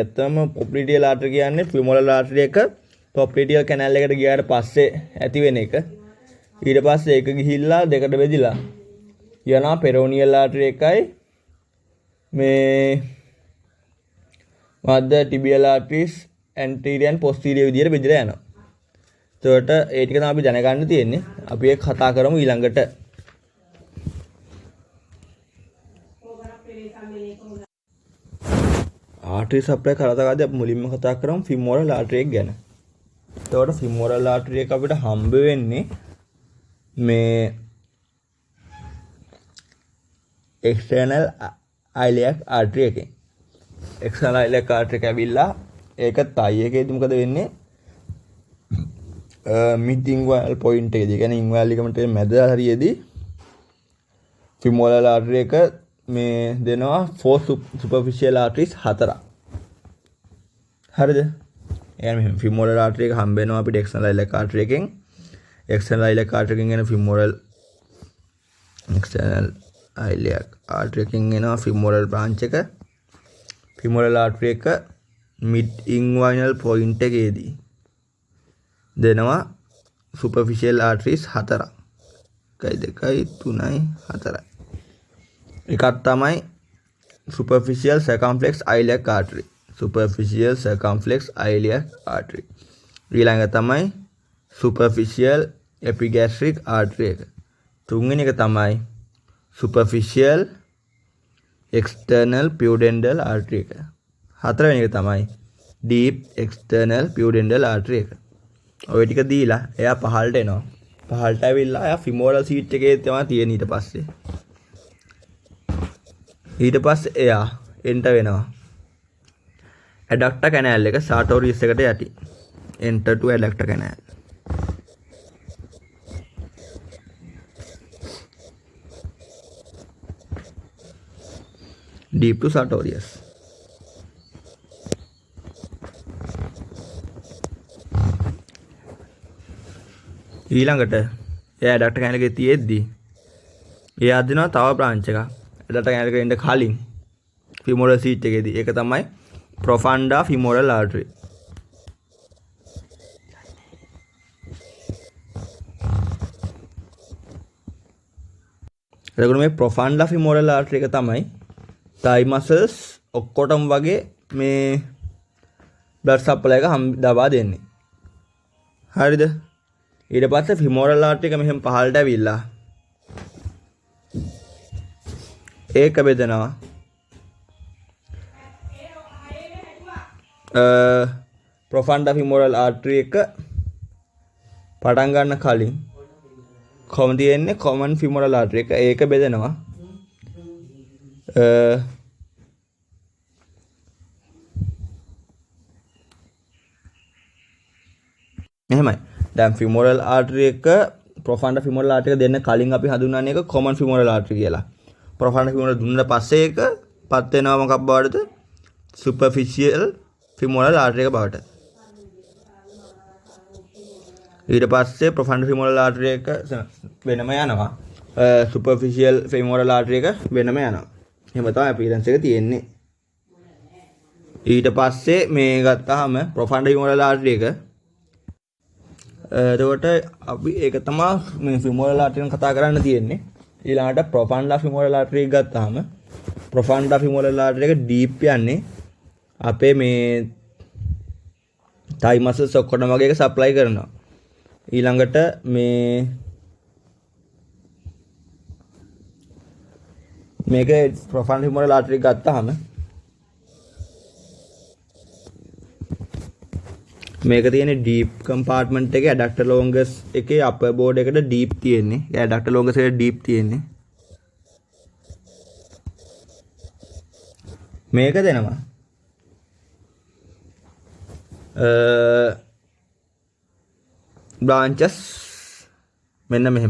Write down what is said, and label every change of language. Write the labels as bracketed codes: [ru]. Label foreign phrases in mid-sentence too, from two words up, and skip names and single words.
[si] ඇත්තම [en] popliteal artery [si] කියන්නේ [en] femoral artery [si] එක [en] popliteal canal [si] එකට ගියාට පස්සේ ඇති වෙන එක. ඊට පස්සේ ඒක ගිහිල්ලා දෙකට බෙදිලා යනවා [en] peroneal artery [si] එකයි මේ මධ්‍ය [en] tibial arteries anterior and posterior [si] විදියට බෙදලා යනවා. එතකොට ඒ ටික තමයි අපි දැනගන්න තියෙන්නේ. අපි ඒක කතා කරමු ඊළඟට. ආර්ටරි සප්ලයි කරතාවදී අපි මුලින්ම කතා කරමු [en] femoral artery [si] එක ගැන. එතකොට [en] femoral artery [si] එක අපිට හම්බ වෙන්නේ මේ [en] external iliac artery [si] එකෙන්. [en] external iliac artery [si] එක ඇවිල්ලා ඒක තයි එකේදී මොකද වෙන්නේ? [en] mid inguinal point [si] එකේදී, ඒ කියන්නේ [en] inguinal ligament [si] එකේ මැද හරියේදී [en] femoral artery [si] එක මේ දෙනවා [en] 4 superficial arteries [si] 4ක්. හරිද? يعني මෙහෙම [en] femoral artery [si] එක හම්බ වෙනවා අපිට [en] external iliac artery [si] එකෙන්. [en] external iliac artery [si] එකෙන් එන [en] femoral external iliac artery [si] එකෙන් එනවා [en] femoral branch [si] එක. [en] femoral artery [si] එක [en] mid inguinal point [si] එකේදී දෙනවා [en] superficial arteries [si] 4ක්. 1 2 3 4. එකක් තමයි [en] superficial circumflex iliac artery. superficial circumflex iliac artery. [si] ඊළඟ තමයි [en] superficial epigastric artery [si] එක. තුන්වෙනි එක තමයි [en] superficial external pudendal artery [si] එක. හතරවෙනි එක තමයි [en] deep external pudendal artery [si] එක. ඔය ටික දීලා එයා පහළට එනවා. පහළට ඇවිල්ලා එයා [en] femoral seat [si] එකේ තමයි තියෙන්නේ ඊට පස්සේ. ඊට පස්සේ එයා enter වෙනවා [en] adductor canal [si] එක sartorius එකට යටි. [en] enter to adductor canal. deep to sartorius. [si] ඊළඟට එයා [en] adductor canal [si] එකේ තියෙද්දි එයා දෙනවා තව branch එකක්. [en] adductor canal [si] එකට එන්න කලින් [en] femoral seat [si] එකේදී ඒක තමයි [en] profunda femoral artery. [si] එතකොට මේ [en] profunda femoral artery [si] එක තමයි [en] thigh muscles [si] ඔක්කොටම වගේ මේ [en] blood supply [si] එක දබා දෙන්නේ. හරිද? ඊට පස්සේ [en] femoral artery [si] එක මෙහෙම පහළට ඇවිල්ලා ඒක බෙදනවා [en] profunda femoral artery [si] එක පටන් ගන්න කලින් කොහොම තියෙන්නේ [en] common femoral artery [si] එක ඒක බෙදෙනවා එහෙමයි. දැන් [en] femoral artery [si] එක [en] profunda femoral artery [si] එක දෙන්න කලින් අපි හඳුන්වන්නේ ඒක [en] common femoral artery [si] කියලා. [en] profunda femoral [si] දුන්නාට පස්සේ ඒක පත් වෙනවා මොකක් බවටද? [en] superficial femoral artery [si] එක බවට. ඊට පස්සේ [en] profunda femoral artery [si] එක වෙනම යනවා. [en] superficial femoral artery [si] එක වෙනම යනවා. එහෙම තමයි appearance එක තියෙන්නේ. ඊට පස්සේ මේ ගත්තාම [en] profunda femoral artery [si] එක එතකොට අපි ඒක තමයි මේ [en] femoral artery [si] එක කතා කරන්න තියෙන්නේ. ඊළඟට [en] profunda femoral artery [si] එක ගත්තාම [en] profunda femoral artery [si] එක deep යන්නේ අපේ මේ [en] thigh muscles [si] ඔක්කොටම වගේ එක supply කරනවා. ඊළඟට මේ මේක [en] profunda femoral artery [si] එක ගත්තාම මේක තියෙන්නේ [en] deep compartment [si] එකේ [en] adductor longus [si] එකේ [en] upper board [si] එකට deep තියෙන්නේ. ඒ [en] adductor longus [si] එකට deep තියෙන්නේ. මේක දෙනවා branches මෙන්න මෙහෙම.